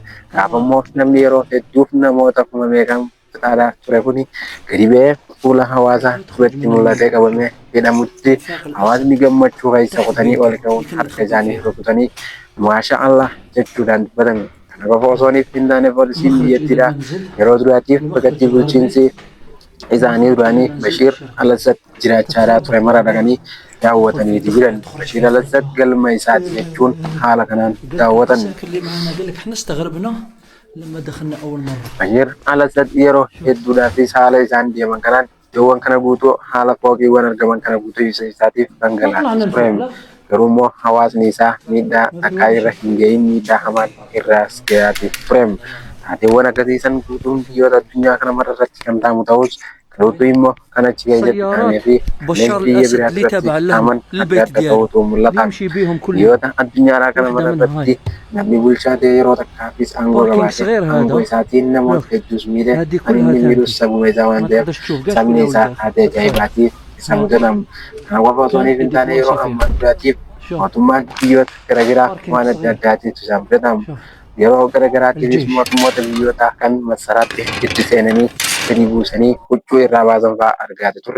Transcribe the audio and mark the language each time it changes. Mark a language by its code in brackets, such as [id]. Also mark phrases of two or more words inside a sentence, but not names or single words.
[om] Gaafa immoo namni yeroo hedduuf namoota kuma meeqan fixaadhaa ture kuni gadi ba'ee fuula hawaasaa duratti mul'atee qabamee jedhamutti hawaasni gammachuu keessa qotanii ol ka'uun harka isaanii rukutanii [ar] ما شاء الله [om] jechuudhaan dubbatan. Kana qofa osoo hin taane poolisiin [ar] مخرج إلى [om] biyyattiidha [ar] المنزل. [om] yeroo duraatiif bakka bulchiinsi isaanii duraanii Bashiir al-Assad jiraachaadhaa ture mara dhaqanii daawwataniiti jiran. Bashiir al-Assad galma isaati jechuun haala kanaan [ar] قال [om] daawwatan. [ar] الساكن اللي معنا قال لك احنا استغربنا لما دخلنا أول مرة. [om] Bashiir al-Assad yeroo hedduudhaafis haala isaan deeman kanaan iddoowwan kana guutuu haala fooqiiwwan argaman kana guutuu ibsa isaatiif [ar] ما طلعنا [om] dhangalaasaa [ar] لفوق [om] ture. [ar] لا. [om] Garuu immoo hawaasni isaa miidhaa akka irra hin gahin miidhaa hamaan irraas gahaati ture. Taateewwan akkasii san guutuun biyyoota addunyaa kana mararratti kan ta'amu ta'us garuutu immoo kan achi keessatti ta'amee fi kanneen [ar] بشار [om] biyya [ar] الأسد [om] biraa [ar] اللي [om] irratti [ar] تابع [om] ta'aman [ar] لهم [om] adda [ar] للبيت [om] adda [ar] ديالو [om] ta'utu mul'ata. [ar] بيمشي بيهم كل يوم. [om] Biyyoota addunyaa kana [ar] واحدة منها [om] mararratti [ar] هاي [om] namni bulchaa ta'e yeroo takkaafis aangoo [ar] باركينج [om] qabaate [ar] صغير [om] aangoo [ar] هذا. [om] isaatiin namoota [ar] لوك [om] hedduus miidhe [ar] هذه [om] kan [ar] كلها [om] inni miidhus [ar] تاعتي. [om] sabuma isaa waan [ar] ما [om] ta'eef [ar] تقدرش تشوف قاعد [om] sabni [ar] كلها [om] isaa [ar] ولدات. [om] haatee [ar] أطفال. [om] ajaa'ibaatiif isa mudatamu. Kana qofa osoo [ar] كان [om] hin [ar] عندي [om] taane yeroo [ar] فرنسا [om] ammaa [ar] فيها. [om] duraatiif [ar] شوف [om] mootummaan biyyoota garaagaraa [ar] باركينج [om] waan adda [ar] صغير. [om] addaatiitu isaan mudatamu. [ar] شوف [om] Yeroo garaagaraatiifis [ar] الجيش. [om] mootummoota biyyootaa kan masaraatti itti seenanii gadi buusanii huccuu irraa baasan fa'aa argaa turre.